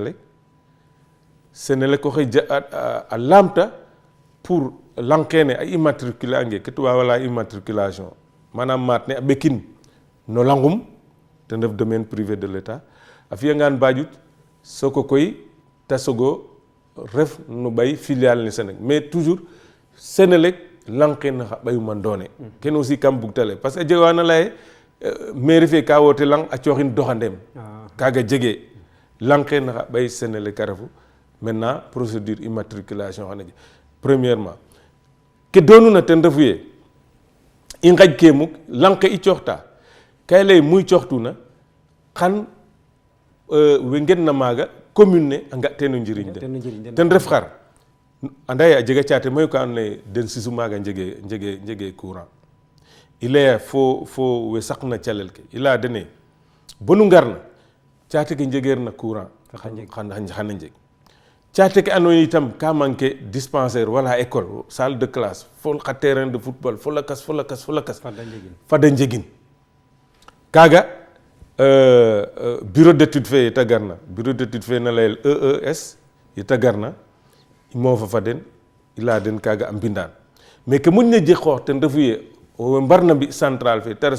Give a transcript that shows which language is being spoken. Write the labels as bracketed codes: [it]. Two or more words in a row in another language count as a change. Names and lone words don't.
[srr] Senelec oxe a laamta pour lang kene a immatriculer ange ke tubaab wala immatriculation manam maat ne a ɓekin no langum ten ref [fr] domaine privé de l'État [srr] a fiyangaan Badiouth soko koy ta sogo ref no ɓay filiale ne Senelec [fr] mais toujours [srr] Senelec lang kene xa ɓayuma ndoone kene aussi kam bugtale parce que a jega wana laye mairie fe ka wote lang a cooxin doxandem kaaga jege lang kene xa ɓay Senelec a refu [fr] maintenant procédure immatriculation [srr] xana jeg premièrement ke doonuna ten refu ye i nqaƴ ke muk lang ke i cooxta ka i lay muy cooxtuna xan we ngenna maaga commune ne a nga teen o njiriñ den ten ref xar anda ye a jega caate mayu ka andoona yee den sisu maaga njege courant i laya fo we saqna calel ke i laya dene bonu ngarna caate ke njegeerna courant xana njeg caate ke andoona yee itam ka manquer dispensaire wala école [fr] salle de classe [srr] fo xa [fr] terrain de football [srr] fo lakas fada njegin kaaga [fr] bureau d'étude [srr] fe yeta garna [fr] bureau d'étude [srr] fe na layel EES yeta garna i moofa fa den i laya den kaaga a mbindaan mais ke moƴna jeg xoox ten refu ye we mbarna mbi centrale fe te ref